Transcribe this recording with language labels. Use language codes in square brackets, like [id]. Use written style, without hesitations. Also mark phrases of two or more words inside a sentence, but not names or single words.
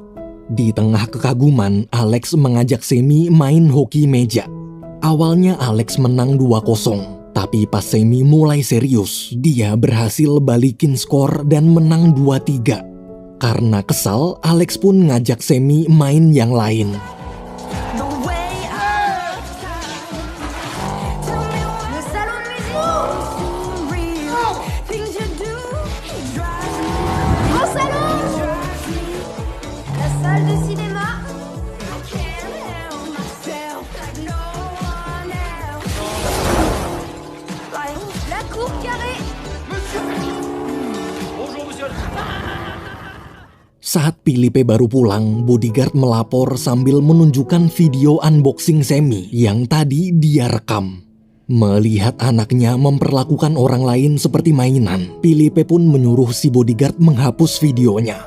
[id] Di tengah kekaguman, Alex mengajak Semi main hoki meja. Awalnya Alex menang 2-0, tapi pas Semi mulai serius, dia berhasil balikin skor dan menang 2-3. Karena kesal, Alex pun ngajak Semi main yang lain. [fr] Le salon de musique. Au salon. La salle de cinéma. La cour carrée. [id] Saat Philippe baru pulang, bodyguard melapor sambil menunjukkan video unboxing Semi yang tadi dia rekam. Melihat anaknya memperlakukan orang lain seperti mainan, Philippe pun menyuruh si bodyguard menghapus videonya.